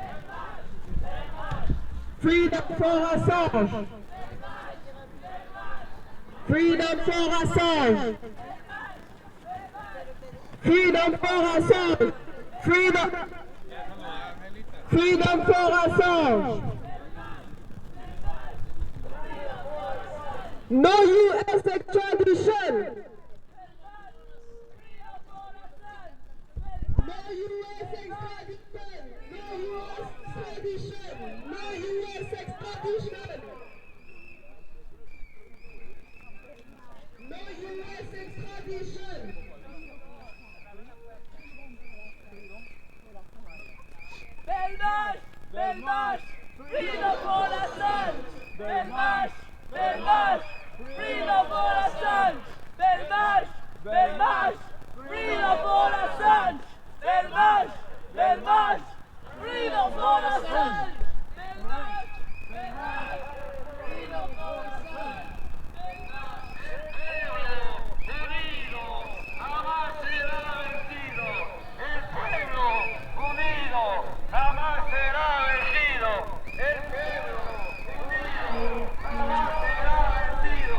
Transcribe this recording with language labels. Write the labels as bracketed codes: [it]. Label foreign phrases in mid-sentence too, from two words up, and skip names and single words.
[en] Freedom for Assange. Freedom for Assange. Freedom for Assange. Freedom for Assange. No U.S. extradition. No U.S. extradition. No U.S. extradition. No U.S. extradition. No U.S. extradition. Belmarsh! Belmarsh! Freedom for Assange! Belmarsh! Belmarsh! Freedom for Assange! Belmarsh! Belmarsh! Freedom for Assange! Belmarsh! Belmarsh! Freedom for Assange! Belmarsh! Belmarsh! Freedom for Assange! [es] Jamás será vencido. El pueblo unido jamás será vencido. El pueblo unido jamás será vencido.